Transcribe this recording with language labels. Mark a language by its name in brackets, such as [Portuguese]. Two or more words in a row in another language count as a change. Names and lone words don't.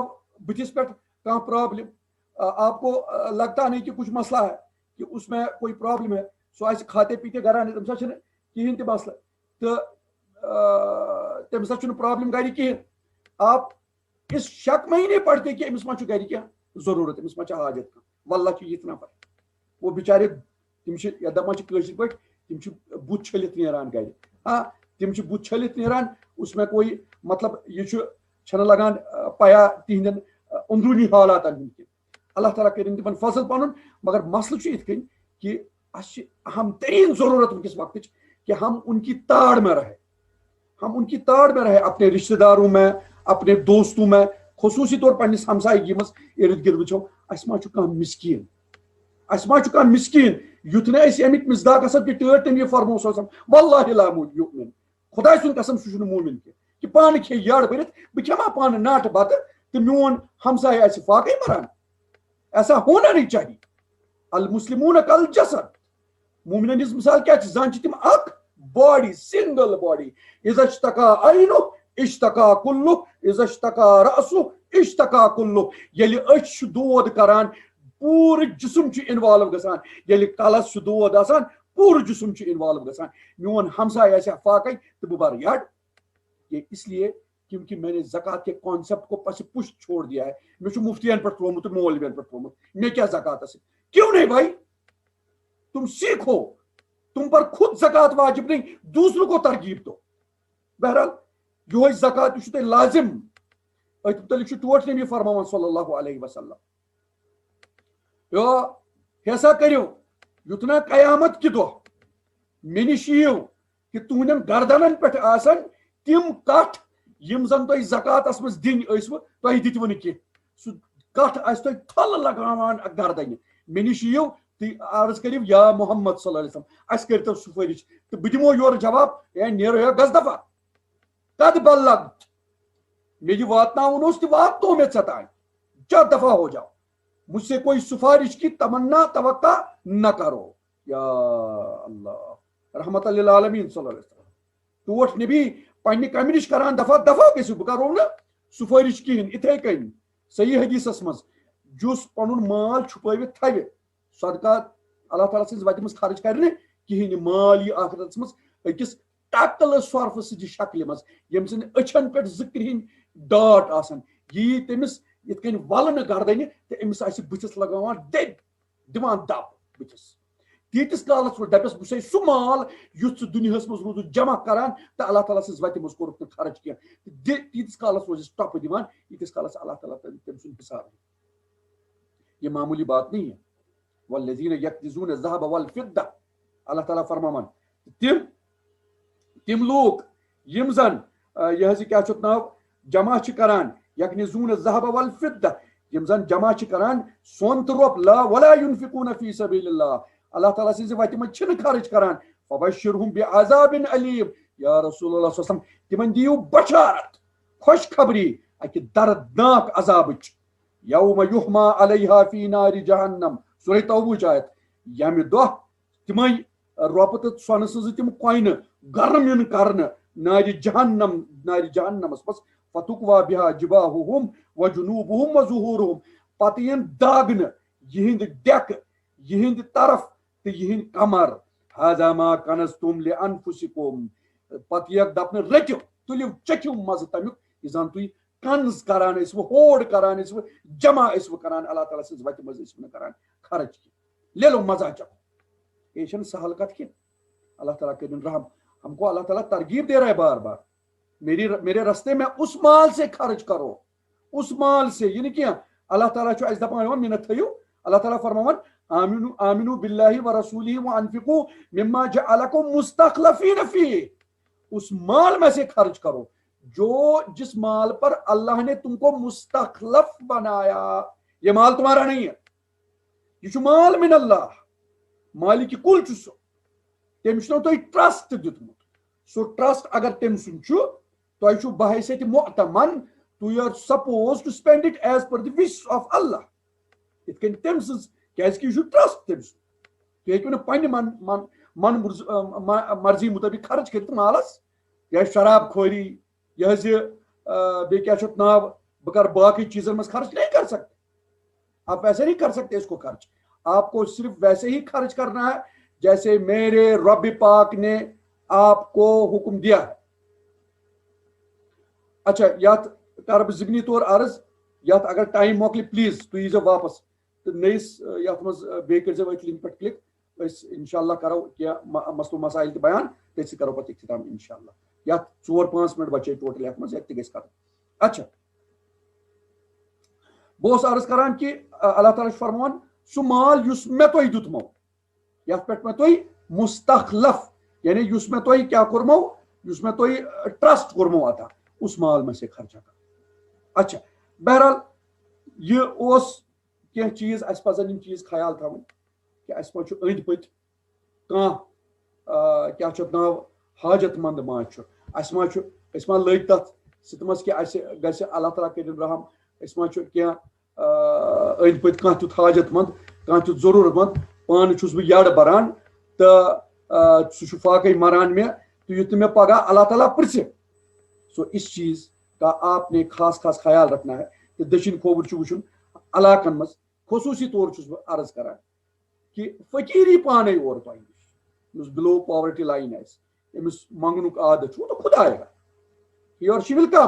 [Kashmiri] بٕتھِس پٮ۪ٹھ کانٛہہ پرابلم [Urdu] آپ کو لگتا نہیں کہ کچھ مسئلہ ہے کہ اس میں کوئی پرابلم ہے [Kashmiri] سُہ آسہِ کھاتے پیٖتے گران تٔمِس حظ چھُنہٕ کِہینۍ تہِ مسلہٕ تہٕ تٔمِس حظ چھُنہٕ پرابلم گرِ کِہینۍ. [Urdu] آپ اس شک میں ہی نہیں پڑھتے کہ [Kashmiri] أمِس ما چھُ گرِ کینٛہہ ضروٗرت أمِس ما چھِ حاجت کانٛہہ واللہ چھُ یِتھ نفر وہ بِچارِ تِم چھِ یتھ دپان چھِ کٲشِر پٲٹھۍ تِم چھِ بُتھ چھٔلِتھ نیران گرِ. ہاں تِم چھِ بُتھ چھٔلِتھ نیران [Urdu] اس میں کوئی مطلب [Kashmiri] یہ چھنہٕ لگان پیا تِہنٛدٮ۪ن اندروٗنی حالاتن ہُنٛد کینٛہہ. اللہ تعالیٰ کٔرِنۍ تِمن فضل پنُن مگر مسلہٕ چھُ یِتھ کٔنۍ کہ اَسہِ چھِ اہم ترین ضروٗرت وٕنکیٚس وقتٕچ کہ [Urdu] ہم ان کی تاڑ میں رہے ہم ان کی تاڑ میں رہے اپنے رشتہ داروں میں اپنے دوستوں میں خصوصی طور [Kashmiri] پنس ہمسائیگی مز ارد گرد وچو اس ما چھ کانٛہہ مسکین اس ما چھ کانٛہہ مسکین یُتھ نہ أسۍ امیک مصداق آسان کہ ٹٲٹھ تٔمۍ یہ فرمو سوسم [Arabic] واللہ لا یؤمن [Kashmiri] خدا سُنٛد قسم سُہ چھُنہٕ مومن کینٛہہ کہ پانہٕ کھے یڑ بٔرِتھ بہٕ کھٮ۪ما پانہٕ ناٹہٕ بتہٕ تہٕ میون ہمسایہ آسہِ فاقے مران [Urdu] ایسا ہونا نہیں چاہیے [Arabic] المسلمون کالجسد [Kashmiri] مومنن ہٕنٛز مثال کیٛاہ چھِ زن چھِ تِم اکھ باڈی [English] single body [Arabic] اذا اشتکا عینُ اشتکا کُلُّ اذا اشتکا رأسُ اشتکا کُلُّ [Kashmiri] ییٚلہِ أچھ چھُ دود کران پوٗرٕ جسم چھُ انوالو گژھان ییٚلہِ کلس چھُ دود آسان پوٗرٕ جسم چھُ انوالو گژھان میون ہمسایہ آسہِ فاقے تہٕ بہٕ بھرٕ یڑ [Urdu] یہ اس لیے کیونکہ میں نے زکات کے کانسیپٹ کو پس پشت چھوڑ دیا ہے میں [Kashmiri] چھو مفتیان پر ترومت مولویان پر ترومت [Urdu] میں کیا زکات سے کیوں نہیں بھائی تم سیکھو تم پر خود زکات واجب نہیں دوسروں کو ترغیب دو بہرحال یہ زکات [Kashmiri] یہ تہ لازم ات متعلق ٹوٹ نبی فرماوان صلی اللہ علیہ وسلم ہسا کرو یتنا قیامت کہ دہ مے نش یو کہ تہندین گردنن پہ آسن تم کٹھ یم زن تہ زکاتس مز دن ٲسوٕ تۄہہِ دِتوٕ نہٕ کینٛہہ سُہ کٹھ آسہِ تۄہہِ تھل لگاوان گردنہِ مے نش یِیِو تُہۍ عرض کٔرِو یا محمد [Arabic] صلی اللہ علیہ وسلم [Kashmiri] اَسہِ کٔرۍتو سُفٲرِش تہٕ بہٕ دِمو یورٕ جواب ہے نیرو ہے گژھ دفعہ [Arabic] قد بلغت [Kashmiri] مے یہ واتناوُن اوس تہِ واتنو مےٚ ژےٚ تانۍ جا [Urdu] دفعہ ہو جاؤ مجھ سے کوئی سفارش کی تمنا توقع نہ کرو [Arabic] یا اللہ رحمت للعالمین صلی اللہ علیہ وسلم [Kashmiri] ٹوٹھ نبی پنہ کمہ نش کران دفعہ دفعہ گژھو بہ کرو نا سفارش کہین اتھے کن صحیح حدیثس مز جس پن مال چھپٲوِتھ تھوِ صدقات اللہ تعالیٰ سٕنٛزِ وتہِ منٛز خرچ کرنہِ کہین مال یہ آخرتس مز أکِس ٹکلہٕ سۄرفہٕ سٕنٛزِ شکلہِ منٛز ییٚمہِ سٕنٛدِ أچھن پٮ۪ٹھ زٕ کرٛہِنۍ ڈاٹ آسن یی تٔمِس یِتھ کٔنۍ ولنہٕ گردنہِ تہٕ أمِس آسہِ بٕتھِس لگاوان دٔبۍ دِوان دب بٕتھِس تیٖتِس کالس دپس بہٕ چھُسے سُہ مال یُتھ ژٕ دُنیاہس منٛز روٗدُتھ جمع کران تہٕ اللہ تعالیٰ سٕنٛزِ وتہِ منٛز کوٚرُکھ نہٕ خرچ کینٛہہ تیٖتِس کالس روزس ٹۄپہٕ دِوان ییٖتِس کالس اللہ تعالیٰ تٔمۍ سُنٛد حساب [Urdu] یہ معمولی بات نہیں ہے [Arabic] والذین یکنزون الذهب والفضة [Kashmiri] اللہ تعالیٰ فرماوان تم لوگ یم زن یہ کیا چھُ ناو جمع چھِ کران [Arabic] یکنزون الذهب والفضة [Kashmiri] یم زن جمع چھِ کران سون تہٕ رۄپ [Arabic] لا ولا ينفقون فی سبیل اللہ [Kashmiri] اللہ تعالیٰ سٕنٛزِ وتہِ منٛز چھِنہٕ خرچ کران [Arabic] فبشرهم بعذاب علیم یا رسول اللہ صلی اللہ علیہ وسلم [Kashmiri] تمن دیو بشارت خوشخبری اکہ دردناک عذابچ [Arabic] یوم یحما علیہا فی نار جہنم [Kashmiri] سورہ توبہ آیت یمہ دۄہ تمے رۄپہٕ تہٕ سۄنہٕ سٕنٛزٕ تِم کوینہٕ گرم یِن کرنہٕ نارِ جہنمس منٛز [Arabic] فتقوا بها جباہہم وجنوبہم وظہورہم [Kashmiri] پتہٕ یِن داگنہٕ یہنٛدِ ڈیکہٕ یہنٛدِ طرف تہٕ یہنٛدِ کمر [Arabic] ہذا ما کنزتم لانفسکم [Kashmiri] پتہٕ یکھ دپنہٕ رٔٹِو تُلِو چکھِو مزٕ تمیُک یہِ زن تُہۍ کنز کران ٲسوٕ ہوڑ کران ٲسوٕ جمع ٲسوٕ کران اللہ تعالیٰ سٕنٛزِ وتہِ منٛز ٲسوٕ نہٕ کران خرچ کینٛہہ [Urdu] لے لو مزہ چکھو [Kashmiri] یہ چھنہٕ سہل کتھ کینٛہہ اللہ تعالیٰ کٔرِنۍ رحم [Urdu] ہم کو اللہ تعالیٰ ترغیب دے رہا ہے بار بار میرے رستے میں اس مال سے خرچ کرو اس مال سے یہ نہیں کیا [Kashmiri] اللہ تعالیٰ چھُ اَسہِ دپان مےٚ تھٲیِو اللہ تعالیٰ فرماوان [Arabic] آمنوا باللہ ورسولہ وانفقوا مما جعلکم مستخلفین فیہ [Urdu] اس مال میں سے خرچ کرو جس مال پر اللہ نے تم کو مستخلف بنایا یہ مال تمہارا نہیں ہے [Kashmiri] یہ چھُ مال من اللہ مالک کل چھُ سُہ تٔمۍ چھُنو تۄہہِ ٹرسٹ دیُتمُت سُہ ٹرسٹ اگر تٔمۍ سُنٛد چھُ تۄہہِ چھُو بحیثیت مُعتمن تُہۍ [English] are suppose to spend it as per the wish of [Kashmiri] اللہ یِتھ کٔنۍ تٔمۍ سٕنٛز کیازِ کہِ یہِ چھُ ٹرسٹ تٔمۍ سُنٛد تُہۍ ہیٚکِو نہٕ پننہِ من مرضی مطٲبق خرچ کٔرِتھ مالس یا شراب خوری یہ بیٚیہِ کیاہ چھُ اتھ ناو بہٕ کرٕ باقٕے چیزن منٛز خرچ [Urdu] نہیں کر سکتے آپ ویسے نہیں کر سکتے اس کو خرچ آپ کو صرف ویسے ہی خرچ کرنا ہے جیسے میرے رب پاک نے آپ کو حکم دیا ہے [Kashmiri] اچھا یتھ کر بہٕ ضمنی طور عرض یتھ اگر ٹائم مۄکلہِ پلیز تُہۍ ییٖزیو واپس تہٕ نٔیِس یتھ منٛز بیٚیہِ کٔرۍزیو أتھۍ لِنک پٮ۪ٹھ کلک أسۍ انشاءاللہ کرو کینٛہہ مسلہٕ مسائل تہِ بیان تٔتھۍ سۭتۍ کرو پتہٕ اختتام انشاءاللہ یتھ 4-5 منٹ بچے ٹوٹل یتھ منٛز یتھ تہِ گژھِ کرُن اچھا بہٕ اوسُس عرض کران کہ اللہ تعالیٰ چھُ فرماوان سُہ مال یُس مےٚ تۄہہِ دیُتمو یتھ پٮ۪ٹھ مےٚ تۄہہِ مستخلف یعنی یُس مےٚ تۄہہِ کیٛاہ کوٚرمو یُس مےٚ تۄہہِ ٹرسٹ کوٚرمو عطا [Urdu] اس مال میں سے خرچہ کر. [Kashmiri] اچھا بہرحال یہ اوس کینٛہہ چیٖز اَسہِ پَزَن یِم چیٖز خیال تھاوٕنۍ کہِ اَسہِ ما چھُ أنٛدۍ پٔتۍ کانٛہہ کیٛاہ چھُ اَتھ ناو حاجت منٛد ما چھُ اَسہِ ما چھُ أسۍ ما لٔگۍ تَتھ سِتمَس کہِ اَسہِ گژھِ اللہ تعالیٰ کٔرِنۍ رحم أسۍ ما چھُ کینٛہہ أنٛدۍ پٔتۍ کانٛہہ تیُتھ حاجت منٛد کانٛہہ تیُتھ ضروٗرت منٛد پانہٕ چھُس بہٕ یَڈ بَران تہٕ سُہ چھُ فاقے مَران مےٚ تہٕ یُتھ نہٕ مےٚ پگاہ اللہ تعالیٰ پرٛژھِ. [Urdu] سو اس چیز کا آپ نے خاص خاص خیال رکھنا ہے کہ [Kashmiri] دٔچھِنۍ کھووُر چھُ وٕچھُن علاقن منٛز خصوٗصی طور چھُس بہٕ عرض کران کہ فقیٖری پانے اورٕ تۄہہِ نِش یُس [English] below poverty line [Kashmiri] آسہِ أمِس منٛگنُک عادت چھُ تہٕ خۄداے ہی اور شی ول کم.